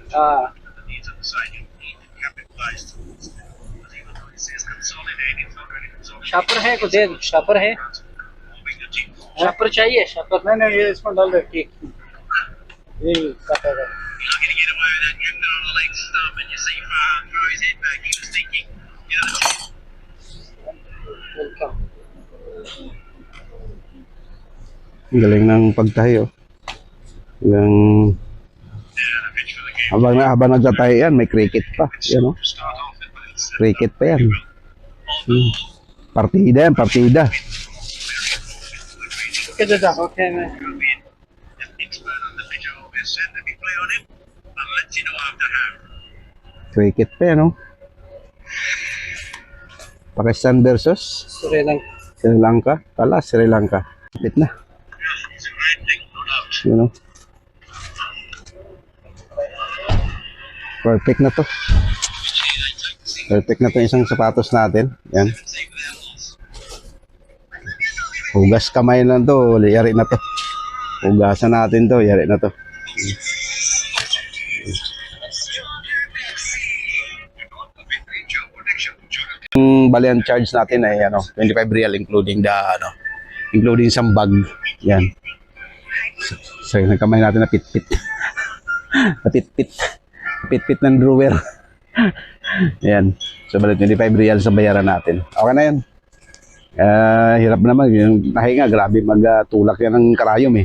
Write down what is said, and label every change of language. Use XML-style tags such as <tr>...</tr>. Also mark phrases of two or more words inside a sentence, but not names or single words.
<hi>हाँ शापर है को दे दो शापर है शापर चाहिए शापर नहीं नहीं, ये इसमें डाल दे. ठीक. ये काटेगा. वेलकम</hi> <tl>Ang galing ng pagtahi, oh. Yung habang nagtatahi yan, may cricket pa. Yan, oh. Cricket pa yan. Partida yan, partida.</tl> <hi>Okay, दादा. ओके मैं</hi> <tl>Cricket pa yan, oh. Pakistan versus</tl> <hi>श्रीलंका</hi> <tl>Sri Lanka. Kala, Sri Lanka. Kapit na. Yun, oh. Perfect na to. Perfect na to isang sapatos natin. Yan. Hugas kamay lang to. Yari na to. Hugasan natin to. Yari na to. Yung balian charge natin ay ano, 25 real</tl> <en>including the</en> <tl>ano,</tl> <en>including some bag.</en> <tl>Yan. So, yung kamay natin na pit-pit. Napit-pit. Pit-pit ng drawer. Yan. So, balik 25 real sa bayaran natin. Okay na yan. Hirap naman. Yung tahi nga, grabe magtulak yan ng karayom eh.</tl>